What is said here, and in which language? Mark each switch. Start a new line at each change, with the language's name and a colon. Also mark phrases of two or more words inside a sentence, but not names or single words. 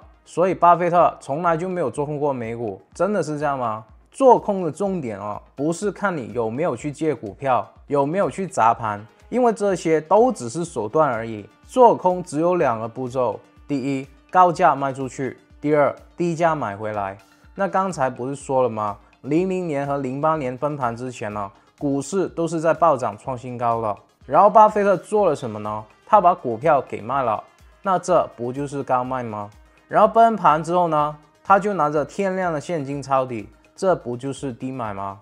Chinese: 所以巴菲特從來就沒有做空過美股，真的是這樣嗎？做空的重點不是看你有沒有去借股票，有沒有去砸盤，因為這些都只是手段而已。做空只有2個步驟：第一，高價賣出去；第二，低價買回來。那剛才不是說了嗎？00年和08年崩盤之前股市都是在暴漲創新高的。然後巴菲特做了什麼呢？他把股票給賣了，那這不就是高賣嗎？然後崩盤之後呢，他就拿着天量的現金抄底，這不就是低買嗎？